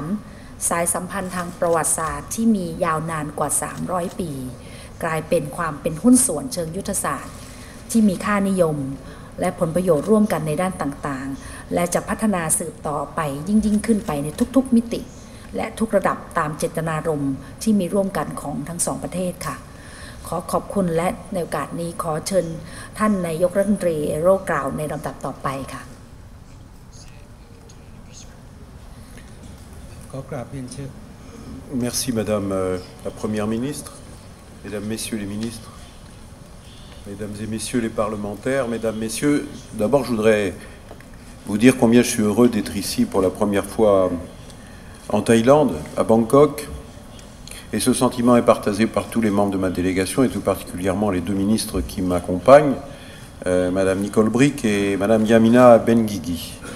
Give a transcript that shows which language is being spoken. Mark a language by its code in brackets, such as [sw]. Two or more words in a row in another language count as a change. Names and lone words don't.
[th] สายสัมพันธ์ทางประวัติศาสตร์ที่มียาวนานกว่า300ปีกลายเป็นความเป็นหุ้นส่วนเชิงยุทธศาสตร์ที่มีค่านิยมและผลประโยชน์ร่วมกันในด้านต่างๆและจะพัฒนาสืบต่อไปยิ่งขึ้นไปในทุกๆมิติและทุกระดับตามเจตนารมณ์ที่มีร่วมกันของทั้งสองประเทศค่ะขอขอบคุณและในโอกาสนี้ขอเชิญท่านนายกรัฐมนตรีเอโรกล่าวในลำดับต่อไปค่ะ [fr] Merci Madame la Première ministre, Mesdames, Messieurs les ministres, Mesdames et Messieurs les parlementaires, Mesdames, Messieurs, d'abord je voudrais vous dire combien je suis heureux d'être ici pour la première fois en Thaïlande, à Bangkok, et ce sentiment est partagé par tous les membres de ma délégation et tout particulièrement les deux ministres qui m'accompagnent, Madame Nicole Bricq et Madame Yamina Benguigui.